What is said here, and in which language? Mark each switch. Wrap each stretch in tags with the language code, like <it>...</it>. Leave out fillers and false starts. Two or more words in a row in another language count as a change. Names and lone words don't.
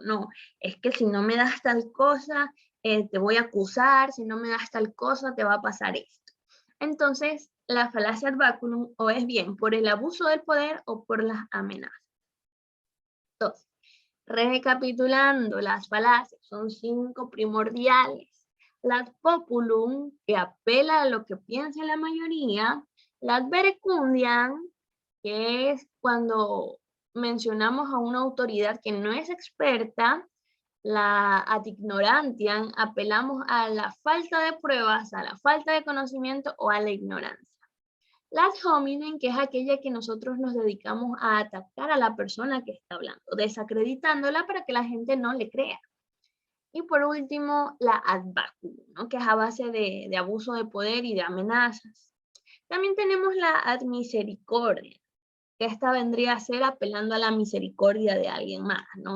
<es>No, es que si no me das tal cosa, te voy a acusar, si no me das tal cosa, te va a pasar esto. Entonces, la falacia</es> <la>ad baculum</la> <es>o es bien por el abuso del poder o por las amenazas. Entonces, recapitulando las falacias, son 5 primordiales.</es> <la>La ad populum,</la> <es>que apela a lo que piensa la mayoría. La</es> <la>ad verecundiam,</la> <es>que es cuando mencionamos a una autoridad que no es experta. La</es> <la>ad ignorantiam,</la> <es>apelamos a la falta de pruebas, a la falta de conocimiento o a la ignorancia.</es> <la>La ad hominem,</la> <es>que es aquella que nosotros nos dedicamos a atacar a la persona que está hablando, desacreditándola para que la gente no le crea. Y por último, la</es> <la>ad baculum,</la> <es>¿no? Que es a base de abuso de poder y de amenazas. También tenemos la</es> <la>ad misericordia,</la> <es>que esta vendría a ser apelando a la misericordia de alguien más, ¿no?</es>